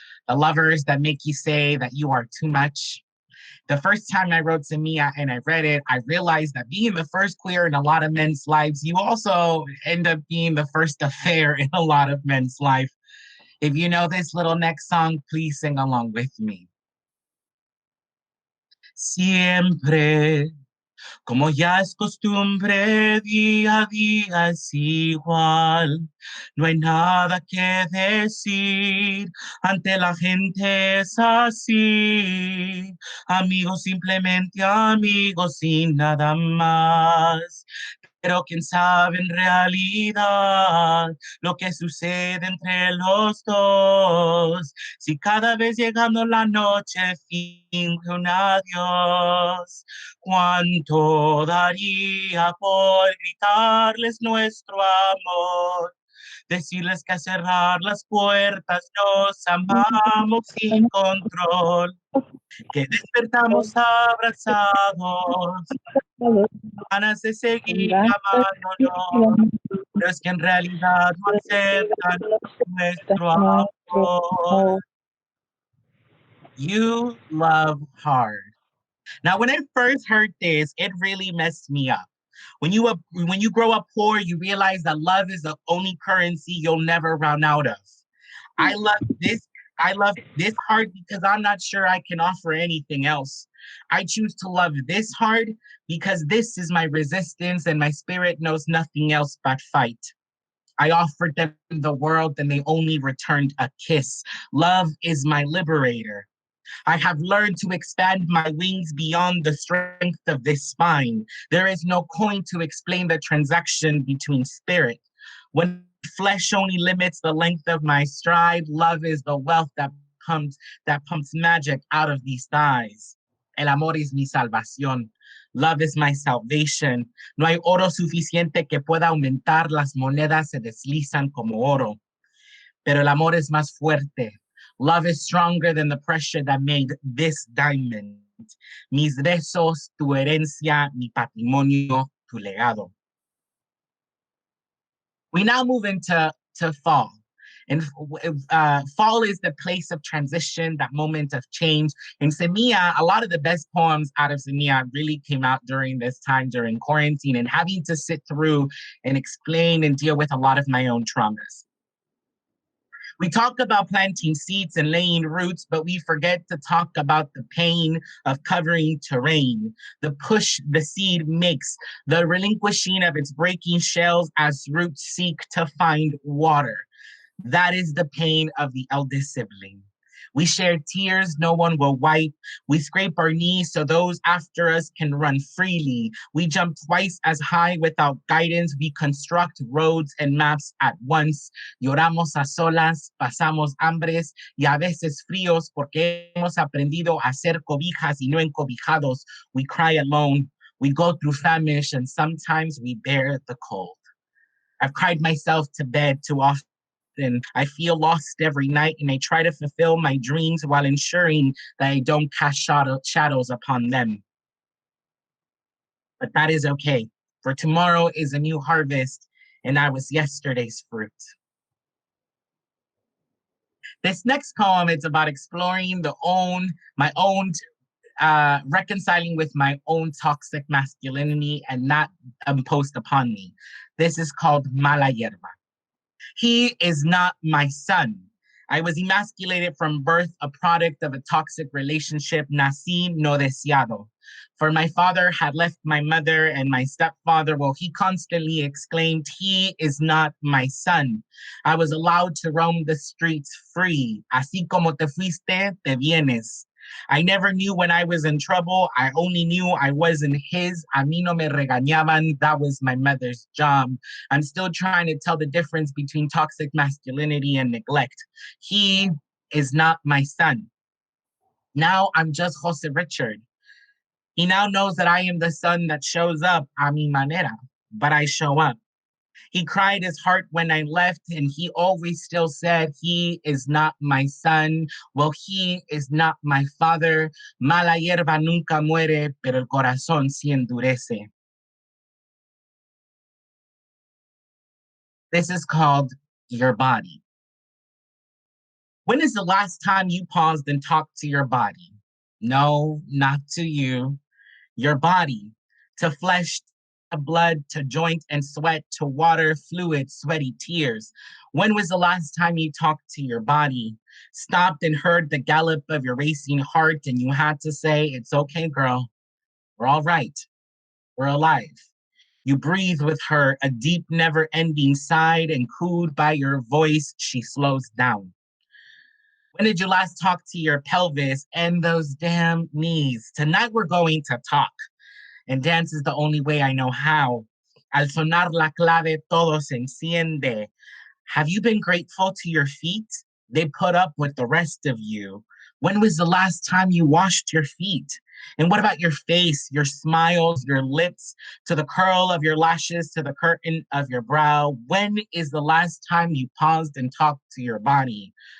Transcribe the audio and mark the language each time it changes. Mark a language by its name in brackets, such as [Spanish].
[English] The lovers that make you say that you are too much. The first time I wrote Semilla and I read it, I realized that being the first queer in a lot of men's lives, you also end up being the first affair in a lot of men's life. If you know this little next song, please sing along with me. [Spanish] Siempre, como ya es costumbre, día a día es igual. No hay nada que decir, ante la gente es así. Amigos, simplemente amigos sin nada más. Pero quién sabe en realidad lo que sucede entre los dos. Si cada vez llegando la noche finge un adiós, cuánto daría por gritarles nuestro amor. Decirles que a cerrar las puertas nos amamos sin control, que despertamos abrazados, ganas de seguir amándonos, pero es que en realidad no aceptan nuestro amor. [English] You love hard. Now, when I first heard this, it really messed me up. When you grow up poor, you realize that love is the only currency you'll never run out of. I love this. I love this hard because I'm not sure I can offer anything else. I choose to love this hard because this is my resistance and my spirit knows nothing else but fight. I offered them the world and they only returned a kiss. Love is my liberator. I have learned to expand my wings beyond the strength of this spine. There is no coin to explain the transaction between spirit. When flesh only limits the length of my stride, love is the wealth that pumps magic out of these thighs. [Spanish] El amor es mi salvación. [English] Love is my salvation. [Spanish] No hay oro suficiente que pueda aumentar, las monedas se deslizan como oro. Pero el amor es más fuerte. [English] Love is stronger than the pressure that made this diamond. [Spanish] Mis besos, tu herencia, mi patrimonio, tu legado. [English] We now move into fall. And fall is the place of transition, that moment of change. In Semilla, a lot of the best poems out of Semilla really came out during this time, during quarantine, and having to sit through and explain and deal with a lot of my own traumas. We talk about planting seeds and laying roots, but we forget to talk about the pain of covering terrain, the push the seed makes, the relinquishing of its breaking shells as roots seek to find water. That is the pain of the eldest sibling. We share tears no one will wipe. We scrape our knees so those after us can run freely. We jump twice as high without guidance. We construct roads and maps at once. [Spanish] Lloramos a solas, pasamos hambres y a veces fríos porque hemos aprendido a ser cobijas y no encobijados. [English] We cry alone. We go through famish and sometimes we bear the cold. I've cried myself to bed too often. And I feel lost every night, and I try to fulfill my dreams while ensuring that I don't cast shadows upon them. But that is okay, for tomorrow is a new harvest, and I was yesterday's fruit. This next poem is about exploring my own reconciling with my own toxic masculinity and not imposed upon me. This is called Mala Hierba. He is not my son. I was emasculated from birth, a product of a toxic relationship, [Spanish] nací no deseado. [English] For my father had left my mother and my stepfather, well, he constantly exclaimed, he is not my son. I was allowed to roam the streets free. [Spanish] Así como te fuiste, te vienes. [English] I never knew when I was in trouble. I only knew I wasn't his. [Spanish] A mí no me regañaban. [English] That was my mother's job. I'm still trying to tell the difference between toxic masculinity and neglect. He is not my son. Now I'm just José Richard. He now knows that I am the son that shows up [Spanish] a mi manera, [English] but I show up. He cried his heart when I left, and he always still said, he is not my son. Well, he is not my father. [Spanish] Mala hierba nunca muere, pero el corazón sí endurece. [English] This is called your body. When is the last time you paused and talked to your body? No, not to you. Your body, to flesh, to blood, to joint and sweat, to water, fluid, sweaty tears. When was the last time you talked to your body? Stopped and heard the gallop of your racing heart and you had to say, it's okay, girl. We're all right. We're alive. You breathe with her, a deep, never-ending sigh, and cooed by your voice, she slows down. When did you last talk to your pelvis and those damn knees? Tonight we're going to talk. And dance is the only way I know how. [Spanish] Al sonar la clave, todo se enciende. [English] Have you been grateful to your feet? They put up with the rest of you. When was the last time you washed your feet? And what about your face, your smiles, your lips, to the curl of your lashes, to the curtain of your brow? When is the last time you paused and talked to your body?